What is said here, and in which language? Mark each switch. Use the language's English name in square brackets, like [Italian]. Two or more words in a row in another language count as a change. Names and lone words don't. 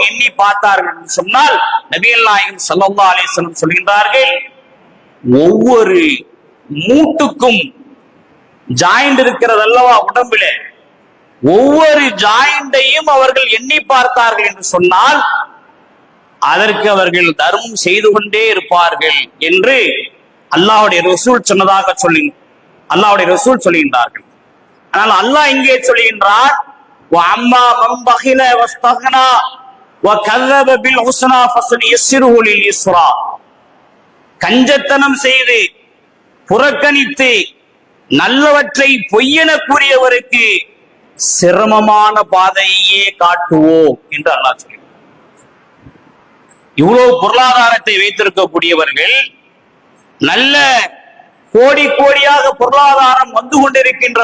[Tamil] எண்ணி பார்த்தார்கள் என்று சொன்னால், நபிகள் நாயகம் [Arabic] صلى الله عليه وسلم [Tamil] சொல்கின்றார்கள், ஒவ்வொரு மூட்டுக்கும் ஜாயிண்ட் இருக்கிறது அல்லவா உடம்புல, ஒவ்வொரு ஜாயிண்டையும் அவர்கள் எண்ணி பார்த்தார்கள் என்று சொன்னால், அதற்கு அவர்கள் தர்மம் செய்து கொண்டே இருப்பார்கள் என்று அல்லாஹ்வுடைய ரசூல் சொன்னதாக அல்லாஹ்வுடைய ரசூல் சொல்கின்றார்கள். ஆனால் அல்லாஹ் இங்கே சொல்கின்றார், [Arabic] وأما من بخل واستغنى வகذب بالحسنى فسنيسره لليسرى. [Tamil] கஞ்சத்தனம் செய்து புறக்கணித்து நல்லவற்றை பொய்யென கூறியவருக்கு சிரமமான பாதையே காட்டுவோம் என்று அல்லாஹ் சொல்கிறார். இவ்வளவு பொருளாதாரத்தை வைத்திருக்கக்கூடியவர்கள், நல்ல கோடி கோடியாக பொருளாதாரம் வந்து கொண்டிருக்கின்ற